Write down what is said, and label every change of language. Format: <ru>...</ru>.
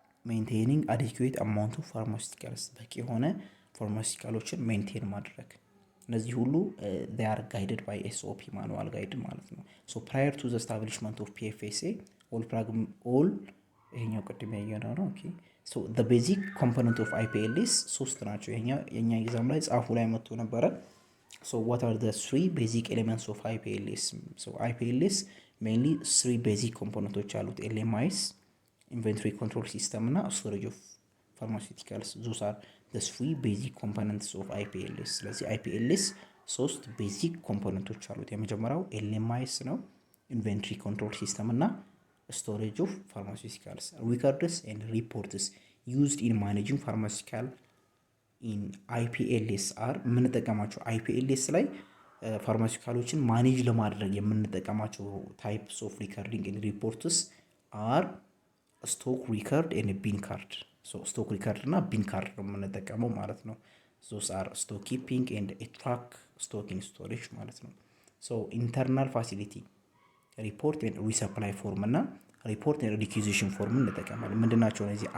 <en>ሜንቴኒንግ አዲኩዌት አማውንት ኦፍ ፋርማሲቲካልስ</en> <am>በቂ የሆነ ፋርማሲቲካሎችን ሜንቴን ማድረግ። እነዚህ ሁሉ</am> <en>they are guided by SOP</en> <am>ማኑዋል ጋይድ ማለት ነው።</am> <en>so prior to the establishment of PFSA all</en> <am>ይሄኛው ቅድም ያየነው ነው። ኦኬ</am> <en>so the basic component of IPLS</en> <am>ሶስት ናቸው። የኛ ኤግዛም ላይ ጻፉ ላይ መጥቶ ነበረ።</am> <en>so what are the three basic elements of IPLS? so IPLS mainly three basic components</en> <am>አሉት። LMIs ኢንቨንቶሪ ኮንትሮል ሲስተም እና ስቶሬጅ ኦፍ</am> <en>pharmaceuticals. Those are the three basic components of IPLS.</en> <am>ስለዚህ IPLS ሶስት ቤዚክ ኮምፖነንቶች አሉት። የመጀመሪያው ኤልኤምአይኤስ ነው፣ ኢንቨንትሪ ኮንትሮል ሲስተም እና ስቶሬጅ ኦፍ ፋርማሲውቲካልስ።</am> <en>ሪከርድስ ኤንድ ሪፖርትስ ዩዝድ ኢን ማኔጂንግ ፋርማሲውቲካል</en> <am>ኢን IPLS አር የምንጠቀማቸው IPLS ላይ ፋርማሲውቲካሎችን ማኔጅ ለማድረግ የምንጠቀማቸው ታይፕስ ኦፍ ሪከርዲንግ ኤንድ ሪፖርትስ አር ስቶክ ሪከርድ ኤንድ ቢን ካርድ። ስቶክ ሪከርድ እና ቢን ካርድ ነው የምንጠቀመው ማለት ነው።</am> <en>ዞስ አር ስቶክ ኪፒንግ ኤንድ ትራክ ስቶክ ኢን ስቶሬጅ</en> <am>ማለት ነው። ኢንተርናል ፋሲሊቲ ሪፖርት ኤንድ ሪሰፕላይ ፎርም እና ሪፖርት ኤንድ ሪኩዚሽን ፎርም እንጠቀማለን። ምንድናቸው እነዚህ?</am>